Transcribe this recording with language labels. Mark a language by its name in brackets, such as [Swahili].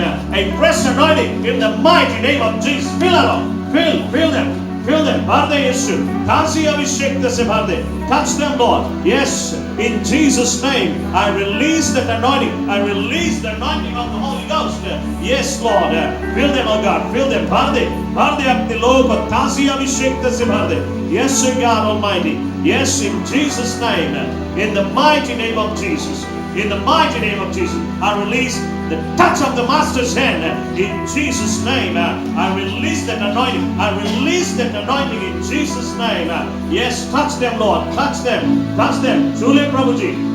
[English] A fresh anointing in the mighty name of Jesus. Fill the Lord. Fill them. Fill them. [Hindi] भर दे यीशु. ताज़ी अभिषेक से भर दे. [English] Touch them, Lord. Yes, in Jesus' name, I release that anointing. I release the anointing of the Holy Ghost. Yes, Lord. Fill them, oh God. Fill them. [Hindi] भर दे अपने लोगों को ताज़ी अभिषेक से भर दे. [English] Yes, God Almighty. Yes, in Jesus' name, in the mighty name of Jesus. In the mighty name of Jesus, I release the touch of the Master's hand. In Jesus' name, I release that anointing. I release that anointing in Jesus' name. Yes, touch them, Lord. Touch them. Touch them. [Hindi] Chule Prabhuji.